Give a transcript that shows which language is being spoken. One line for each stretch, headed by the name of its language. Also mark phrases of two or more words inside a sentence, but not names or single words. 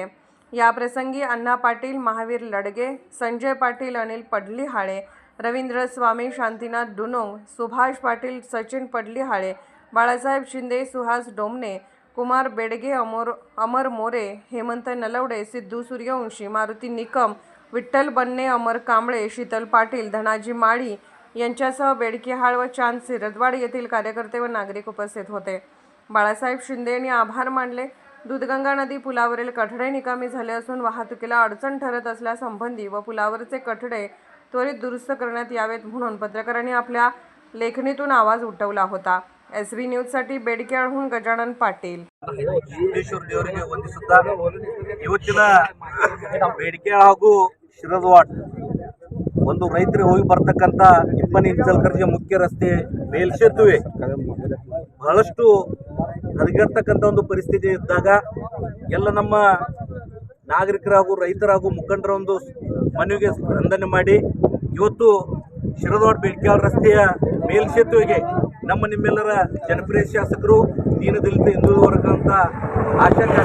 Marathi: याप्रसंगी अण्णा पाटील, महावीर लडगे, संजय पाटील, अनिल पडलीहाळे, रवींद्र स्वामी, शांतीनाथ डुनोंग, सुभाष पाटील, सचिन पडलीहाळे, बाळासाहेब शिंदे, सुहास डोमने, कुमार बेडगे, अमर मोरे, हेमंत नलवडे, सिद्धू सूर्यवंशी, मारुती निकम, विठ्ठल बन्ने, अमर कांबळे, शीतल पाटील, धनाजी माळी यांच्यासह बेडकेहाळ व चांद, शिरदवाड येथील कार्यकर्ते व नागरिक उपस्थित होते. बाळासाहेब शिंदे यांनी आभार मानले. दूधगंगा नदी पुलावरील कठडे निकामी झाले असून वाहतुकीला अडचण ठरत असल्यासंबंधी व पुलावरचे कठडे त्वरित दुरुस्त करण्यात यावेत म्हणून पत्रकारांनी आपल्या लेखणीतून आवाज उठवला होता. SB न्यूजसाठी बेडकिहाळहून गजानन पाटील.
Kannada: ಸಿದ್ದೇಶ್ವರ ದೇವರಿಗೆ ವಂದಿಸುತ್ತಾ ಇವತ್ತಿನ ಬೇಡಿಕೆಯಾಳ ಹಾಗೂ ಶಿರದವಾಡ್ ಒಂದು ರೈತರಿಗೆ ಹೋಗಿ ಬರ್ತಕ್ಕಂಥ ನಿಪ್ಪಾಣಿ ಇಚಲಕರಂಜಿ ಮುಖ್ಯ ರಸ್ತೆ ಮೇಲ್ಸೇತುವೆ ಬಹಳಷ್ಟು ಹದಗೆಡ್ತಕ್ಕಂಥ ಒಂದು ಪರಿಸ್ಥಿತಿ ಇದ್ದಾಗ ಎಲ್ಲ ನಮ್ಮ ನಾಗರಿಕರ ಹಾಗೂ ರೈತರ ಹಾಗೂ ಮುಖಂಡರ ಒಂದು ಮನವಿಗೆ ಸ್ಪಂದನೆ ಮಾಡಿ ಇವತ್ತು ಶಿರದವಾಡ್ ಬೇಡಿಕೆಯಾಳ ರಸ್ತೆಯ ಮೇಲ್ಸೇತುವೆಗೆ ನಮ್ಮ ನಿಮ್ಮೆಲ್ಲರ ಜನಪ್ರಿಯ ಶಾಸಕರು ದೀನದಲಿತ ಹಿಂದುಳಿದ ವರ್ಗದಂಥ ಆಶಾ